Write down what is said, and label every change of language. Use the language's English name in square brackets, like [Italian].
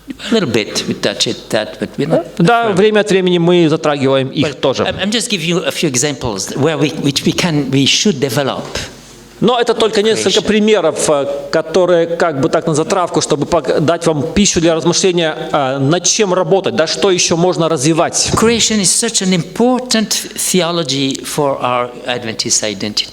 [English] A little bit we touch that, but we're not. [Russian] Да, время от времени мы затрагиваем их тоже. [English] I'm just giving you a few examples where we should develop. [Russian] Но это только несколько примеров, которые как бы так на затравку, чтобы дать вам пищу для размышления, над чем работать, да, что еще можно развивать. [English] Creation is such an important theology for our Adventist identity.